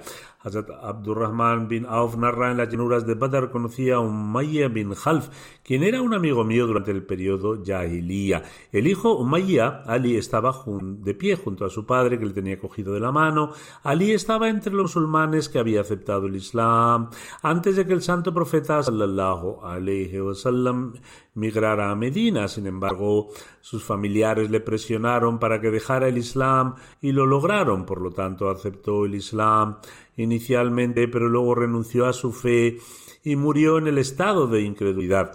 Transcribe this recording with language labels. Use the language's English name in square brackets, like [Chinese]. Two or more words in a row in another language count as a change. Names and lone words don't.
[Spanish] Hazrat Abdurrahman bin Auf narra: en las llanuras de Badr conocí a Umayya bin Khalf, quien era un amigo mío durante el periodo Jahiliya. El hijo Umayya, Ali, estaba de pie junto a su padre, que le tenía cogido de la mano. Ali estaba entre los musulmanes que había aceptado el Islam antes de que el santo profeta [Arabic] صلى الله عليه وسلم [Spanish] migrara a Medina. Sin embargo, sus familiares le presionaron para que dejara el Islam y lo lograron. Por lo tanto, aceptó el Islam inicialmente, pero luego renunció a su fe y murió en el estado de incredulidad.